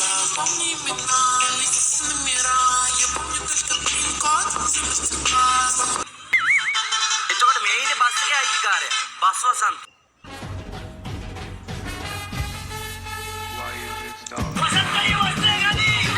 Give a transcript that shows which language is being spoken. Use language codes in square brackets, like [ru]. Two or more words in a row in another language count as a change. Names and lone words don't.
[ru] Вспомни имена, лица номера. Я помню только пин-код, запустим глаз. [si] එතකොට මේ ඉන්නේ බස් එකේ අයිතිකාරය. බස් වසන්ත. වසන්තයි වස්ත්‍රය ගනි.